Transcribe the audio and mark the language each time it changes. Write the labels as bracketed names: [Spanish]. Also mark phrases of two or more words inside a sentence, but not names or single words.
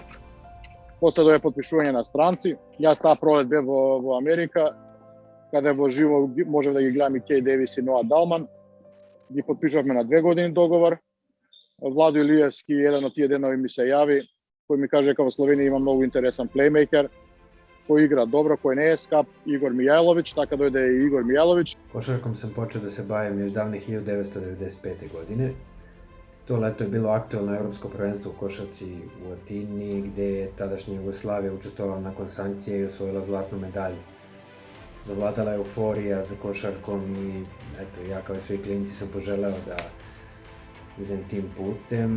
[Macedonian] После дое потпишување на странци, јас таа пролет бев во Америка, каде во живо можев да ги гледам и Кеј Девис и Ноа Далман. Ги потпишавме на 2 години договор. Владо Илиевски, еден од тие денови ми се јави, кој ми каже дека во Словенија има многу интересен плеймейкер, кој игра добро, кој не е скап, Игор Мијајловиќ, така дојде и Игор Мијајловиќ. [Serbian] Košarkom sam počeo da se bavim još davne 1995. godine. To leto je bilo aktuelno evropsko prvenstvo u košarci u Atini, gde je tadašnja Jugoslavija učestvovala nakon sankcije i osvojila zlatnu medalju. Zavladala je euforija za košarkom i eto, ja kao i svi klinci sam poželeo da idem tim putem.